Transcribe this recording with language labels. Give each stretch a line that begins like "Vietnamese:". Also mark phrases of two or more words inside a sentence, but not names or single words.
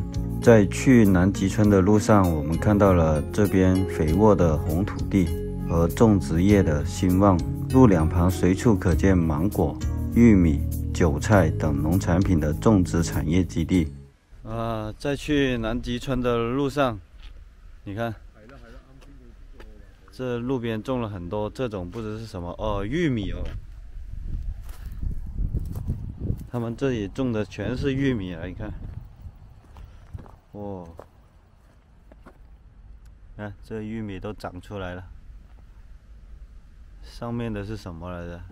Chinese: 在去南極村的路上，我們看到了這邊肥沃的紅土地和種植業的興旺，路兩旁隨處可見芒果、玉米、韭菜等農產品的種植產業基地。在去南極村的路上，你看，這路邊種了很多這種不知是什麼玉米哦，他們這裡種的全是玉米啊，你看。哦，看这玉米都长出来了，上面的是什么来着？